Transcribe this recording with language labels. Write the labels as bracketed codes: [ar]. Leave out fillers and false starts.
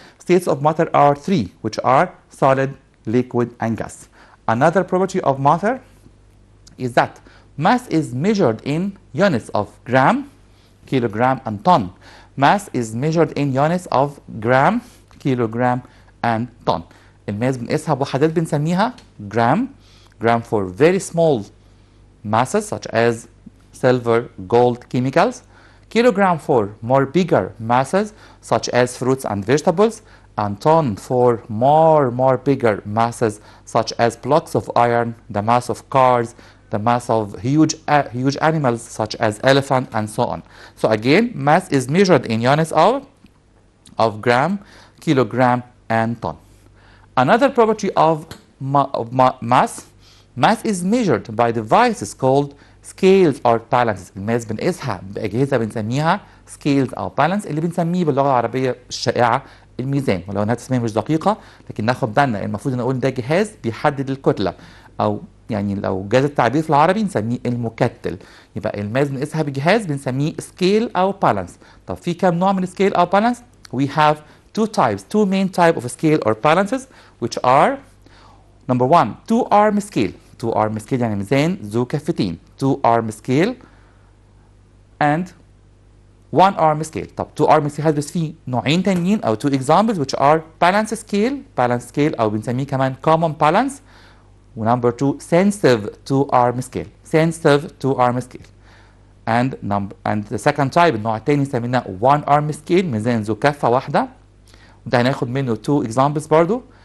[en] States of matter are 3, which are solid, liquid, and gas. Another property of matter is that mass is measured in units of gram, kilogram, and ton. Mass is measured in units of gram, kilogram, and ton. [ar] الماس بنقيسها بوحدات بنسميها gram. [en] Gram for very small masses such as silver, gold, chemicals. Kilogram for more bigger masses such as fruits and vegetables, and ton for more bigger masses such as blocks of iron, the mass of cars, the mass of huge animals such as elephant, and so on. So again, mass is measured in units of gram, kilogram, and ton. Another property of mass is measured by devices called scales or balances. [ar] الماس بنقيسها بأجهزة بنسميها scales أو balance، اللي بنسميه باللغة العربية الشائعة الميزان، ولو انها تسمية مش دقيقة لكن ناخد بالنا المفروض نقول ده جهاز بيحدد الكتلة، أو يعني لو جاز التعبير في العربي نسميه المكتل. يبقى الماس بنقيسها بجهاز بنسميه scale أو balance. طب في كام نوع من [en] scale أو balance؟ We have two main type of scale or balances which are number one two arm scale. two arm scale [ar] يعني ميزان ذو كفتين. [en] two arm scale and one arm scale. [ar] طب [en] two arm scale [ar] هدرس فيه نوعين تانيين أو [en] two examples which are balance scale [ar] أو بنسميه كمان [en] common balance. ونمبر 2 sensitive two arm scale. sensitive two arm scale. and the second type [ar] النوع التاني سميناه [en] one arm scale [ar] ميزان ذو كفة واحدة، وده هناخد منه [en] two examples [ar] برضو.